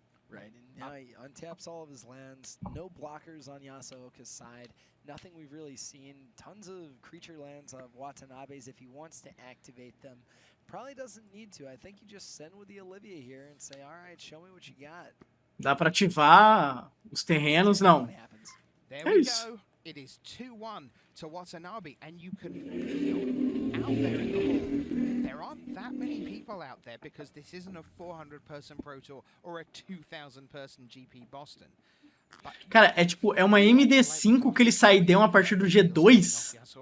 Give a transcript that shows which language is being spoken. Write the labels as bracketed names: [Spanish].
[English] Right, and now he untaps all of his lands. No blockers on Yasooka's side. Nothing we've really seen. Tons of creature lands of Watanabe's if he wants to activate them. Probably doesn't need to. I think you just send with the Olivia here and say, all right, show me what you got. [Portuguese] Dá pra ativar os terrenos? Não. [English] There we go. It is 2-1 to Watanabe, and you can feel out there in the hall. There aren't that many people out there because this isn't a 400-person Pro Tour or a 2,000-person GP Boston. [Portuguese] Cara, é tipo, é uma MD5 que eles saíram a partir do G2.